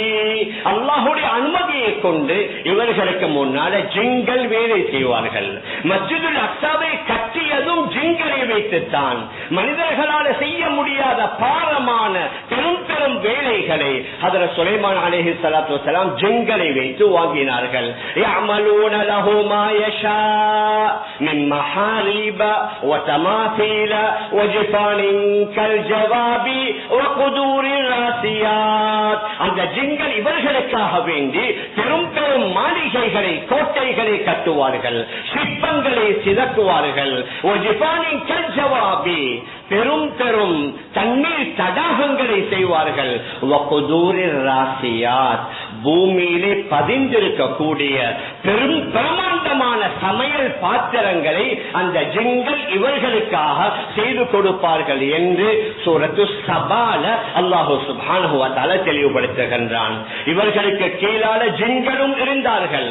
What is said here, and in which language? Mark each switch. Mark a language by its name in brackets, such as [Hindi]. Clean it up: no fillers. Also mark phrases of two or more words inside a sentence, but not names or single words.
[Tamil] அல்லாஹ்வுடைய அனுமதியை கொண்டு இவர்களுக்கு முன்னால ஜின்கள் வேலை செய்வார்கள். மஸ்ஜிதுல் அக்ஸாவை கட்டியதும் ஜின்களை வைத்துத்தான். மனிதர்களால் செய்ய முடியாத பாரமான பெரும் பெரும் வேலைகளை ஹதரத் சுலைமான் [Arabic] عليه الصلاة والسلام [Tamil] ஜின்களை வைத்து வாங்கினார்கள். [Arabic] يعملون له ما يشاء من محاريب وتماثيل وجفان كالجواب وقدور الراسيات. [Tamil] அந்த ஜின்கள் இவர்களுக்காக வேண்டி பெரும் பெரும் மாளிகைகளை, கோட்டைகளை கட்டுவார்கள், சிற்பங்களை சிதக்குவார்கள். [Arabic] وجفان كالجواب [Tamil] பெரும் பெரும் தண்ணீர் தடாகங்களை செய்வார்கள். [Arabic] وقدور الراسيات [Tamil] பூமியிலே பதிந்திருக்கக்கூடிய பெரும் பிரமாண்டமான சமையல் பாத்திரங்களை அந்த ஜின்கள் இவர்களுக்காக செய்து கொடுப்பார்கள் என்று சூரத்து சபால அல்லாஹ் [Arabic] سبحانه وتعالى [Tamil] தெளிவுபடுத்துகின்றான். இவர்களுக்கு கீழான ஜின்களும் இருந்தார்கள்.